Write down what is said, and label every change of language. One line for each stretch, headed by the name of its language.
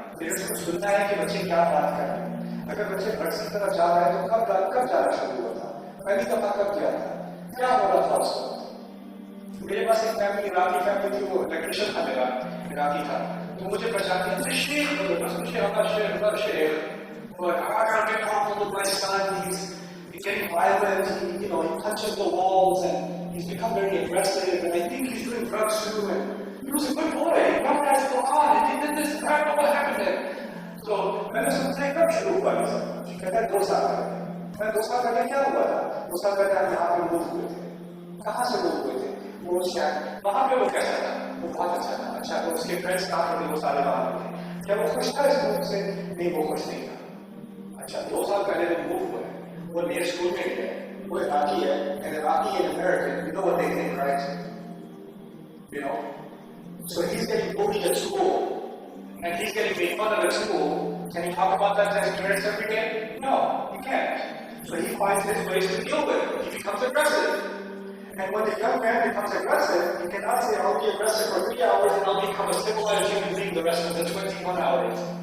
Hindi: Parents को सुनना है कि बच्चे क्या बात कर रहे हैं। अगर बच्चे घर से तरफ जा रहे हैं तो कब जाना शुरू हुआ था, पहली दफा कब किया था, क्या हो रहा था उसको। मेरे पास एक फैमिली इराकी फैमिली थी, वो इलेक्ट्रिशियन था, मेरा इराकी था, तो मुझे पहचानते हैं Sheikh,
English: but I gotta get comfortable with my son. He's getting violent. He touches the walls and he's become very aggressive. And I think he's doing drugs too. And he was a good boy. He brought guys to God. And he did this. I don't know what happened there.
Hindi: So मैंने सोचा कब शुरू हुआ ये सब? कहता है 2 साल पहले। मैं 2 साल पहले क्या हुआ था? 2 साल पहले हम यहाँ पे मूव हुए थे। कहाँ से मूव हुए थे? वो शायद वहाँ पे वो कैसा था? वो बहुत अच्छा था। अच्छा, तो उसके फ्रेंड्स कहाँ थे? वो सारे वहाँ थे। क्या वो खुश था इस मूव से? नहीं, वो खुश नहीं था। अच्छा, 2 साल पहले वो मूव हुए, वो नए स्कूल में गए, वो इराकी है,
English: and Iraqi and American, you know what they think, right? You know, so he's getting bullied at school, and he's getting made fun of at school. Can he talk about that to his parents every day? No, he can't. So he finds his ways to deal with it. He becomes aggressive. And when the young man becomes aggressive, he cannot say, I'll be aggressive for 3 hours and I'll become a civilized human being the rest of the 21 hours.